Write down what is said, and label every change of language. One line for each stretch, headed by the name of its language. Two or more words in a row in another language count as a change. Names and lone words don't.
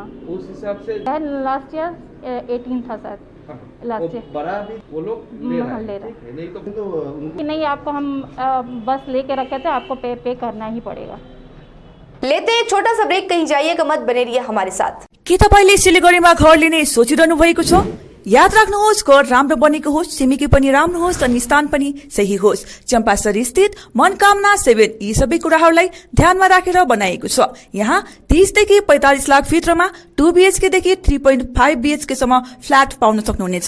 Hindi: उस हिसाब से
English: last year
Hindi: 18 था शायद,
English: last year
Hindi: बड़ा भी वो लोग ले रहा है। नहीं तो कि नहीं, आपको हम बस लेके रखे थे, आपको पे करना ही पड़ेगा। लेते हैं एक छोटा सा ब्रेक, कहीं जाइएगा मत, बने रहिए हमारे साथ।
Nepali: के तपाईले सिलिगुडीमा घर लिने सोचिरहनु भएको छ? याद राख्नुहोस्, घर राम्रो बनेको होस्, छिमेकी पनि राम्रो होस् अनि स्थान पनि सही होस्। चम्पासरी स्थित मनकामना 7 यी सबै कुराहरूलाई ध्यानमा राखेर बनाएको छ। यहाँ 30 देखि 45 लाख भित्रमा 2 BHK देखि 3.5 BHK सम्म फ्ल्याट पाउन सक्नुहुनेछ।